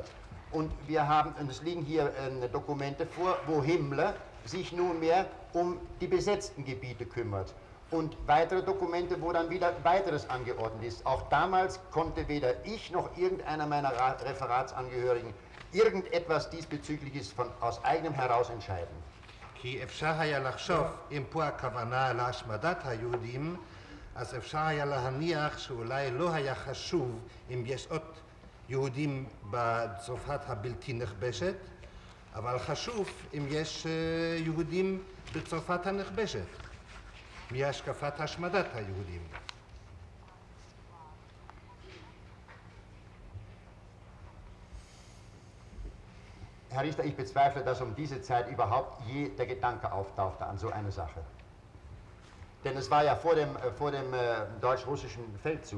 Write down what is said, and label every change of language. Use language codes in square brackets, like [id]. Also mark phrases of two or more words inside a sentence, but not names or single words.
[de] Und es liegen hier Dokumente vor, wo Himmler sich nunmehr um die besetzten Gebiete kümmert. Und weitere Dokumente, wo dann wieder weiteres angeordnet ist. Auch damals konnte weder ich noch irgendeiner meiner Referatsangehörigen irgendetwas diesbezügliches aus eigenem heraus entscheiden. [he] כי אפשר היה לחשוב, אם פה הכוונה להשמדת היהודים, אז אפשר היה להניח שאולי לא היה חשוב אם יש עוד יהודים בצרפת הבלתי נכבשת, אבל חשוב אם יש יהודים בצרפת הנכבשת, מהשקפת השמדת היהודים. [de] Herr Richter, ich bezweifle, dass um diese Zeit überhaupt je der Gedanke auftauchte an so eine Sache. Denn es war ja vor dem deutsch-russischen Feldzug.